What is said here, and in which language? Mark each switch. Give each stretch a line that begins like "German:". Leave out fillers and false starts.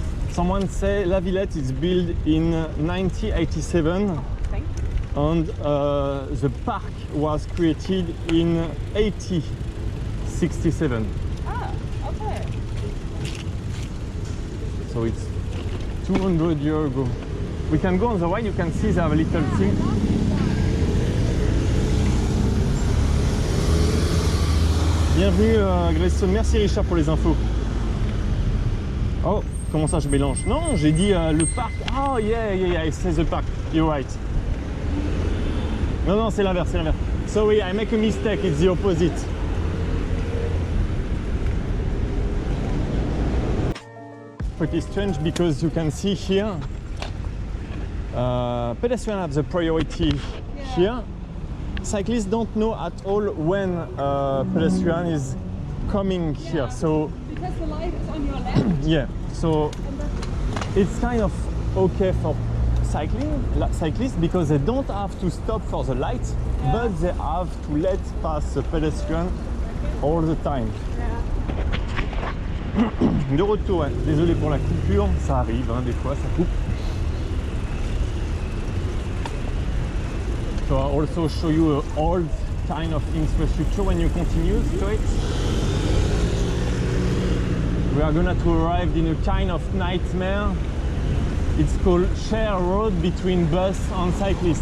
English: Someone say La Villette is built in 1987 and the park was created in 1867. Ah, okay. So it's 200 years ago. We can go on the right, you can see they have a little thing.
French: Bienvenue Grayson, merci Richard pour les infos. Oh, comment ça je mélange? Non, j'ai dit le parc.
English: Oh yeah, it says the park. You're right.
French: Non, c'est l'inverse,
English: Sorry, I make a mistake, it's the opposite. Pretty strange because you can see here pedestrians have the priority here. Cyclists don't know at all when pedestrian is coming here, so because the light is on your left. yeah, so it's kind of okay for cyclists because they don't have to stop for the light, but they have to let pass the pedestrian all the time.
French: De retour, ouais. Désolé pour la coupure, ça arrive, hein, des fois ça coupe.
English: So I'll also show you an old kind of infrastructure when you continue straight. We are gonna to arrive in a kind of nightmare. It's called share road between bus and cyclists.